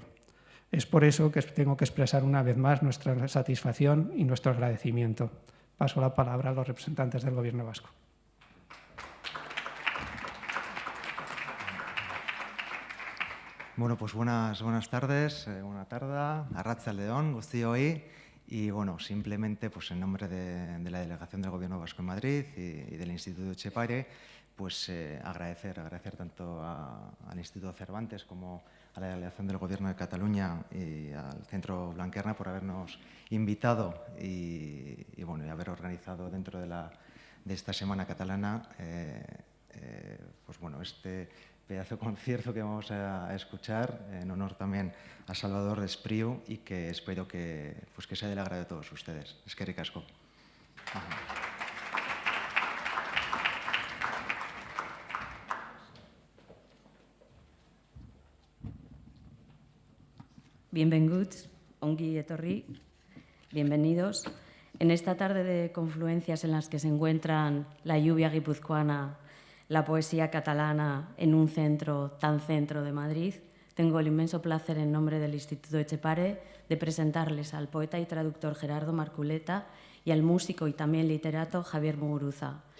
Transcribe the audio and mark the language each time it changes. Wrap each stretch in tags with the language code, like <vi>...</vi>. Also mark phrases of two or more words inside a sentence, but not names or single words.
<es>Es por eso que tengo que expresar una vez más nuestra satisfacción y nuestro agradecimiento. Paso la palabra a los representantes del Gobierno vasco. Bueno, pues buenas tardes, buena tarde,</es> <eu>arratsaldeon, guztioi,</eu> <es>y bueno, simplemente pues en nombre de la delegación del Gobierno vasco en Madrid y del Instituto Etxepare, pues agradecer tanto al Instituto Cervantes como a la delegación del Gobierno de Cataluña y al Centro Blanquerna por habernos invitado y bueno, y haber organizado dentro de esta Semana Catalana pues bueno, este pedazo de concierto que vamos a escuchar en honor también a Salvador Espriu y que espero que sea del agrado de todos ustedes.</es> <eu>Eskerrik asko.</eu> <es>Bienvenidos,</es> <eu>ongi etorri,</eu> <es>bienvenidos. En esta tarde de confluencias en las que se encuentran la lluvia guipuzcoana, la poesía catalana en un centro de Madrid, tengo el inmenso placer en nombre del Instituto Etxepare de presentarles al poeta y traductor Gerardo Marculeta y al músico y también literato Javier Muguruza.</es>